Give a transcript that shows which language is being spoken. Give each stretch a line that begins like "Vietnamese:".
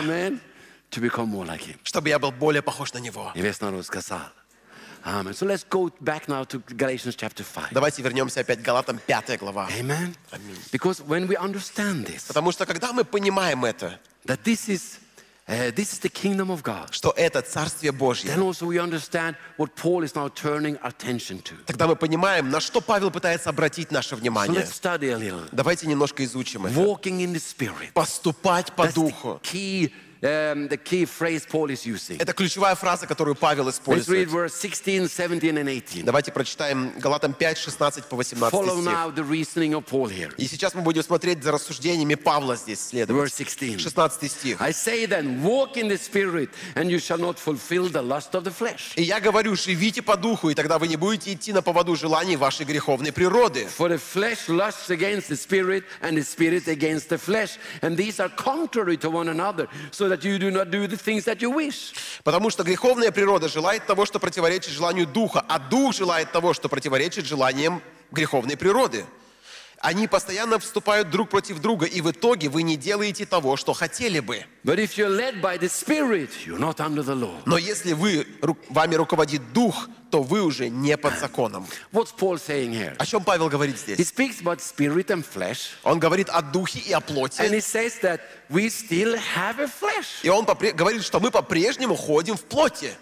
English: Amen. To become more like him.
Russian: Чтобы я был более похож на него. И весь народ сказал.
English: Amen. So let's go back now to Galatians chapter 5.
Russian: Давайте вернемся опять к Галатам, 5 глава.
English: Amen. Because when we understand this,
Russian: потому что когда мы понимаем это,
English: that this is the kingdom of God,
Russian: что это Царствие Божье,
English: then also we understand what Paul is now turning attention to.
Russian: Тогда мы понимаем, на что Павел пытается обратить наше внимание.
English: So let's study a little.
Russian: Давайте немножко изучим это.
English: Walking in the Spirit.
Russian: Поступать по духу.
English: That's the key. The key phrase Paul is using.
Russian: Это ключевая фраза, которую Павел использует.
English: Let's read verse 16, 17, and 18.
Russian: Давайте прочитаем Галатам 5, 16 по 18
English: стих. Follow now the reasoning of Paul here.
Russian: И сейчас мы будем смотреть за рассуждениями Павла здесь следовать.
English: Verse 16.
Russian: 16 стих.
English: I say then, walk in the Spirit, and you shall not fulfill the lust of the flesh.
Russian: И я говорю, живите по духу, и тогда вы не будете идти на поводу желаний вашей греховной природы.
English: For the flesh lusts against the Spirit, and the Spirit against the flesh, and these are contrary to one another. So that you do not do the things that you wish.
Russian: Потому что греховная природа желает того, что противоречит желанию духа, а дух желает того, что противоречит желаниям греховной природы. Они постоянно вступают друг против друга, и в итоге вы не делаете того, что хотели бы.
English: But if you're led by the Spirit, you're not under the law.
Russian: Но если вами руководит дух, то вы уже не под законом.
English: What's Paul saying here?
Russian: О чем Павел говорит здесь?
English: He speaks about spirit and flesh.
Russian: Он говорит о духе и о плоти.
English: And he says that we still have a flesh.
Russian: И он говорит, что мы по-прежнему ходим в плоти.